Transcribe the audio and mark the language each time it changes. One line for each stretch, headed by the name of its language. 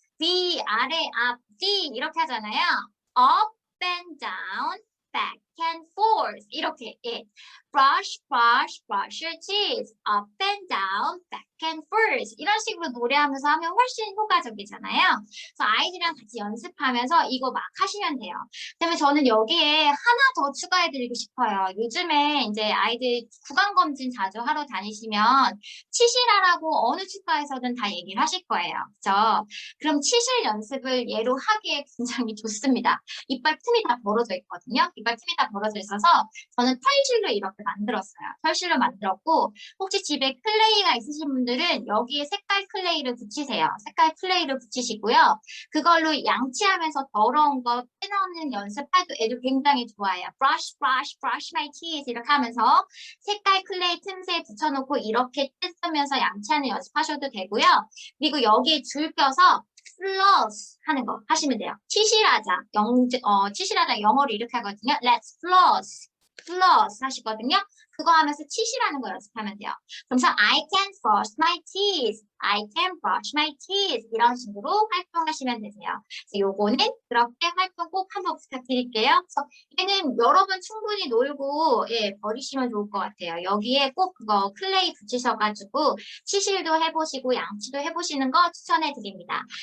Korean: 위, 아래, 앞, 뒤 이렇게 하잖아요.
English: Up and down, back and forth.
Korean: 이렇게. 예.
English: Brush, brush, brush your teeth. Up and down, back and forth.
Korean: 이런 식으로 노래하면서 하면 훨씬 효과적이잖아요. 그래서 아이들이랑 같이 연습하면서 이거 막 하시면 돼요. 그다음에 저는 여기에 하나 더 추가해드리고 싶어요. 요즘에 이제 아이들 구강검진 자주 하러 다니시면 치실하라고 어느 치과에서든 다 얘기를 하실 거예요. 그죠? 그럼 치실 연습을 얘로 하기에 굉장히 좋습니다. 이빨 틈이 다 벌어져 있거든요. 이빨 틈이 다 벌어져 있어서 저는 털실로 이렇게 만들었어요. 털실로 만들었고 혹시 집에 클레이가 있으신 분들은 여기에 색깔 클레이를 붙이세요. 색깔 클레이를 붙이시고요. 그걸로 양치하면서 더러운 거 빼놓는 연습해도 애들 굉장히 좋아해요.
English: brush, brush, brush my teeth
Korean: 이렇게 하면서 색깔 클레이 틈새에 붙여놓고 이렇게 뜯으면서 양치하는 연습하셔도 되고요. 그리고 여기에 줄 껴서 floss 하는 거 하시면 돼요. 치실하자. 치실하자 영어로 이렇게 하거든요.
English: Let's floss
Korean: 하시거든요. 그거 하면서 치실하는 거 연습하면 돼요. 그래서
English: I can brush my teeth. I can brush my teeth.
Korean: 이런 식으로 활동하시면 되세요. 그래서 요거는 그렇게 활동 꼭 한번 부탁드릴게요. 그래서 얘는 여러 번 충분히 놀고 예, 버리시면 좋을 것 같아요. 여기에 꼭 그거 클레이 붙이셔가지고 치실도 해보시고 양치도 해보시는 거 추천해 드립니다.